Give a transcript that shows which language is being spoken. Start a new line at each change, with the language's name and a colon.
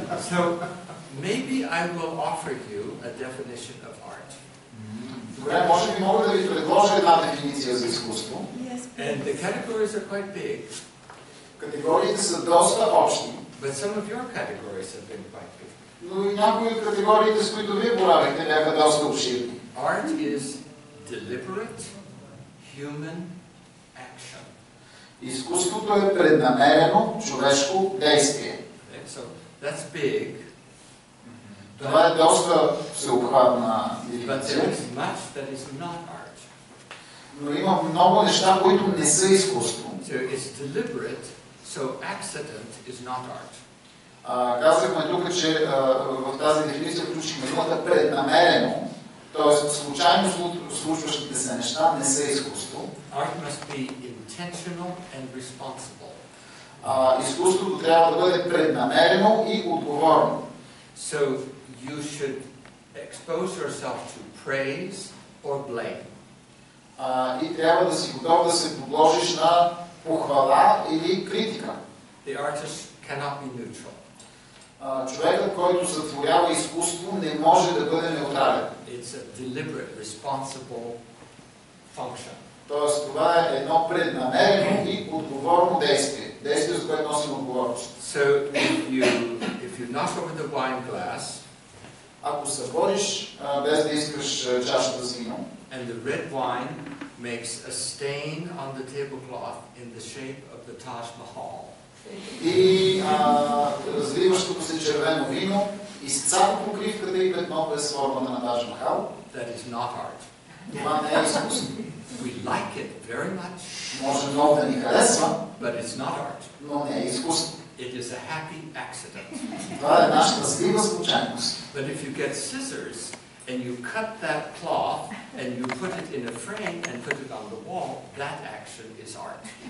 English: So maybe I will offer you a definition of art.
Bulgarian: Добре, може би мога да ви предложа една дефиниция за изкуство.
English: And the categories are quite big.
Bulgarian: Категориите са доста общи.
English: But some of your categories have been quite big.
Bulgarian: Но и някои от категориите, с които вие боравихте, бяха доста обширни.
English: Art is deliberate human action.
Bulgarian: Изкуството е преднамерено човешко действие.
English: So that's big.
Bulgarian: Това е доста всеобхватна
English: But
Bulgarian: дефиниция.
English: there is much that is not art.
Bulgarian: Но има много неща, които не са изкуство.
English: So it's deliberate, so accident is not art.
Bulgarian: Казахме тук, че в тази дефиниция включихме думата преднамерено, т.е. случайно случващите се неща не са изкуство.
English: Art must be intentional and responsible.
Bulgarian: Изкуството трябва да бъде преднамерено и отговорно.
English: So you should expose yourself to praise or blame.
Bulgarian: И трябва да си готов да се подложиш на похвала или критика.
English: The artist cannot be neutral.
Bulgarian: Човекът, който сътворява изкуство, не може да бъде неутрален.
English: It's a deliberate, responsible function.
Bulgarian: Тоест, това е едно преднамерено и отговорно действие. Действие, за което носим отговорност.
English: So if you knock over the wine glass,
Bulgarian: ако събориш без да искаш чашата с вино,
English: and the red wine makes a stain on the tablecloth in the shape of the Taj Mahal.
Bulgarian: И разливащото се червено вино изцапа покривката и петно без формата на Тадж Махал.
English: That is not art.
Bulgarian: Това не е изкуство.
English: We like it very much.
Bulgarian: Може много да ни харесва,
English: but it's not art.
Bulgarian: Но не е изкуство.
English: It is a happy accident.
Bulgarian: Това е една щастлива случайност.
English: But if you get scissors and you cut that cloth and you put it in a frame and put it on the wall, that action is art.